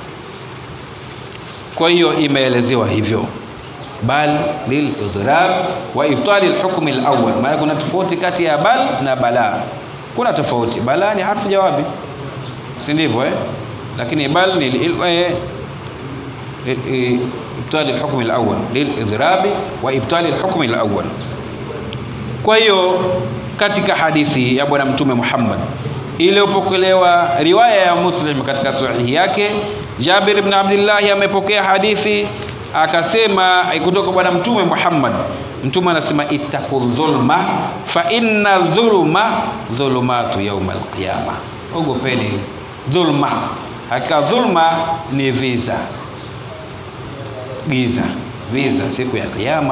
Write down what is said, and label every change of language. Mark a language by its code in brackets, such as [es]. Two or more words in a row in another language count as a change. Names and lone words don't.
[sw] Kwa hiyo imeelezewa hivyo [ar] bal lil idhrab wa ibtali al-hukm al-awwal. [sw] Maana kuna tofauti kati ya bal na bala, kuna tofauti. Bala ni [ar] harfu jawabi, [sw] si ndivyo lakini bal ni [ar] ibtali al-hukm al-awwal lil idhrab wa ibtali al-hukm al-awwal. [sw] Kwa hiyo katika hadithi ya bwana Mtume Muhammad iliyopokelewa riwaya ya Muslim katika sahihi yake, Jabir ibn Abdullah amepokea hadithi akasema kutoka bwana Mtume Muhammad. Mtume anasema [ar] ittaqul dhulma fa inna dhulma dhulumatu yawmal qiyamah, [sw] ogopeni dhulma, hakika dhulma ni giza siku ya kiyama.